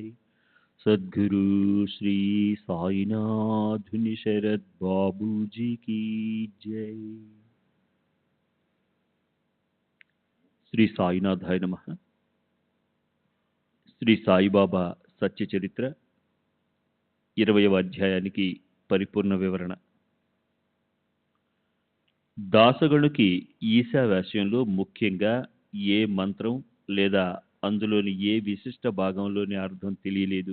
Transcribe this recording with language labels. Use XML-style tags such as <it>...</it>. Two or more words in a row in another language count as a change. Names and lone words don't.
<hi>सद्गुरु श्री साईनाथ शरद बाबू जी की जय।</hi> <sa>శ్రీ సాయినాథాయ నమః.</sa> <te>శ్రీ సాయిబాబా సత్య చరిత్ర 20వ అధ్యాయానికి పరిపూర్ణ వివరణ. దాసగణుకి ఈశావాస్యంలో ముఖ్యంగా ఏ మంత్రం లేదా అందులోని ఏ విశిష్ట భాగంలోని అర్థం తెలియలేదు.</te>